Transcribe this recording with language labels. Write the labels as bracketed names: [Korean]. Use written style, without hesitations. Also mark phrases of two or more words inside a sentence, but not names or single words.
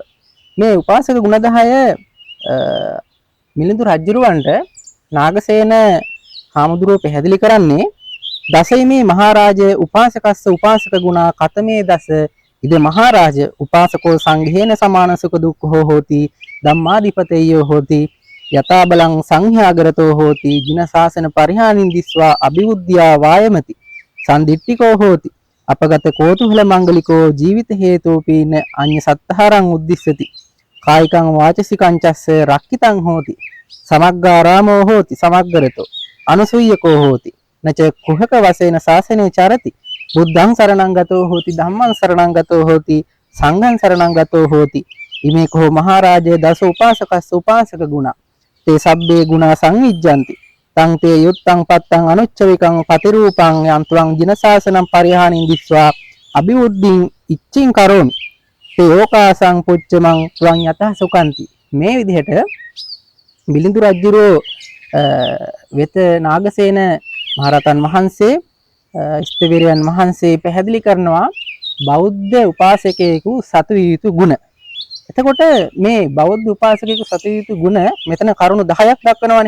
[Sinhala] මේ උපාසක ගුණ 10 මිලිඳු රජුරවන්ට නාගසේන හාමුදුරුවෝ පැහැදිලි කරන්නේ [Pali] දසයිමේ මහරජ උපාසකස්ස උපාසක ගුණා කතමේ දස ඉද මහරජ උපාසකෝ සංඝේන සමාන සුඛ දුක්ඛෝ හෝති ධම්මාදිපතේයෝ හෝති යතා බලං සංඝයාගරතෝ හෝති ජින ශාසන පරිහානින් දිස්වා අභිවුද්ධ්‍යා වායමති සම්දිට්ඨිකෝ හෝති අපගත කෝතුහල මංගලිකෝ ජීවිත හේතෝපීන අඤ්ඤ සත්තරං උද්දිස්සති කායිකං වාචසිකං චස්ස රක්කිතං හෝති समग्गारामो होति समग्गरतो अनुसूयको होति न च कुहक वसेन शासने चरति बुद्धं शरणं गतो होति धम्मं शरणं गतो होति संघं शरणं गतो होति इमे को महाराजे दश उपासकस् उपासक गुणा ते सब्बे गुणा संविज्जन्ति तं ते युक्तं पत्तं अनुच्चविकं पतिरूपं यं त्वं जिनशासनं परिहानिं दिस्वा अभिवृद्धिं इच्छिं करोमि ते ඕකාසං පුච්චමං ත්වං යතහ සුකන්ති [Sinhala] මේ විදිහට මිලිඳු රජුරෝ වෙත නාගසේන මහරහතන් වහන්සේ ඉෂ්ඨවීරයන් වහන්සේ පැහැදිලි කරනවා බෞද්ධ උපාසකයෙකු සතු යුතු ගුණ. එතකොට මේ බෞද්ධ උපාසකයෙකු සතු යුතු ගුණ මෙතන කරුණු 10ක් දක්වනවානේ.